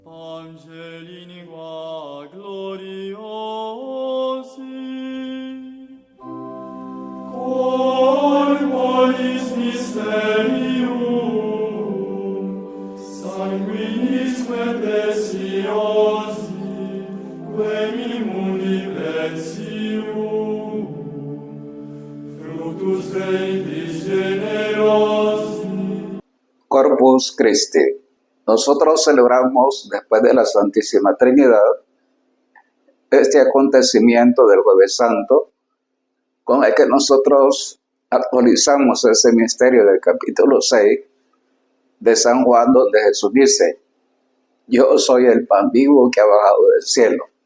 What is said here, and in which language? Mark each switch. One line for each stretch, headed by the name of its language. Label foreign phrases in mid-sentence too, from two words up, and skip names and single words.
Latin: Angelini gloriosi, corporis mysterium, sanguinisque preciosi, quem in mundi precium, fructus ventris generosi. Corpus Christi.
Spanish: Nosotros celebramos después de la Santísima Trinidad este acontecimiento del Jueves Santo, con el que nosotros actualizamos ese misterio del capítulo 6 de San Juan, donde Jesús dice: yo soy el pan vivo que ha bajado del cielo.